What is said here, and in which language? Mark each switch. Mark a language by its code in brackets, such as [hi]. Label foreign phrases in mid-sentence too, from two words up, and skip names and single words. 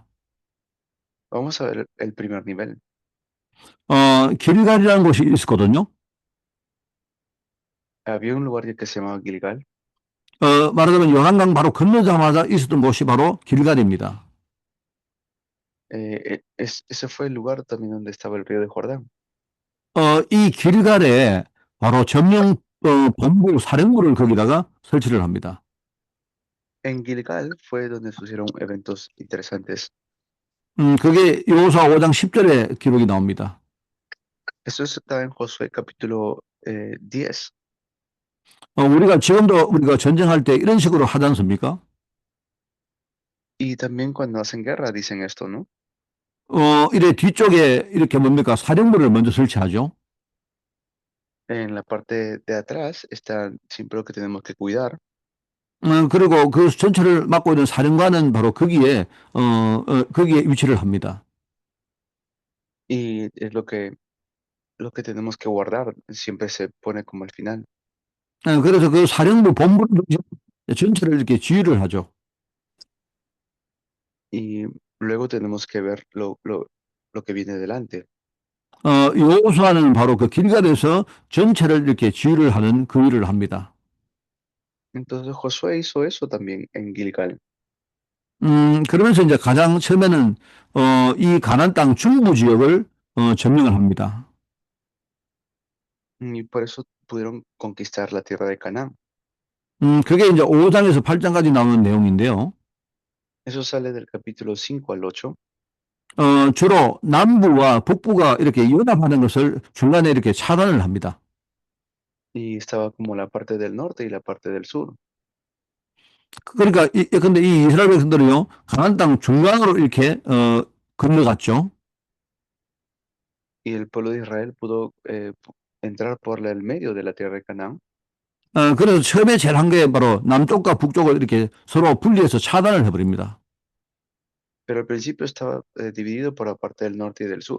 [es] Vamos a ver el primer nivel. [ko] 길갈이라는 곳이 있었거든요. [es] Había un lugar que se llamaba Gilgal. [ko] 말하자면 요단강 바로 건너자마자 있었던 곳이 바로 길갈입니다. [es] Ese fue el lugar también donde estaba el río de Jordán. [ko] 이 길갈에 바로 점령 본부 사령부를 거기다가 설치를 합니다. [es] En Gilgal fue donde sucedieron eventos interesantes. [ko] 그게 여호수아 5장 10절에 기록이 나옵니다. [es] Eso está en Josué capítulo 10. [ko] 우리가 지금도 우리가 전쟁할 때 이런 식으로 하지 않습니까? [es] Y también cuando hacen guerra dicen esto, ¿no? [ko] 이래 뒤쪽에 이렇게 뭡니까? 사령부를 먼저 설치하죠. [es] En la parte de atrás está siempre lo que tenemos que cuidar. [ko] 그리고 그 전체를 맡고 있는 사령관은 바로 거기에 위치를 합니다. [es] Y es lo que tenemos que guardar. Siempre se pone como al final. [ko] 그래서 그 사령부 본부를 전체를 이렇게 지휘를 하죠. [es] Y luego tenemos que ver lo que viene delante. [ko] 여호수아는 바로 그 길갈에서 전체를 이렇게 지휘를 하는 그 일을 합니다. [es] Entonces Josué hizo eso también en Gilgal. [ko] 그러면서 이제 가장 처음에는 이 가나안 땅 중부 지역을 점령을 합니다. [es] Y por eso pudieron conquistar la tierra de Canaán. [ko] 그게 이제 5장에서 8장까지 나오는 내용인데요. [es] Eso sale del capítulo 5 al 8. [ko] 주로 남부와 북부가 이렇게 연합하는 것을 중간에 이렇게 차단을 합니다. [es] Y estaba como la parte del norte y la parte del sur. [ko] 그러니까 근데 이 이스라엘 백성들은요, 가나안 땅 중간으로 이렇게 건너갔죠. [es] Y el pueblo de Israel pudo entrar por el medio de la tierra de Canaán. [ko] 그래서 처음에 제일 한 게 바로 남쪽과 북쪽을 이렇게 서로 분리해서 차단을 해버립니다. [es] Pero al principio estaba dividido por la parte del norte y del sur.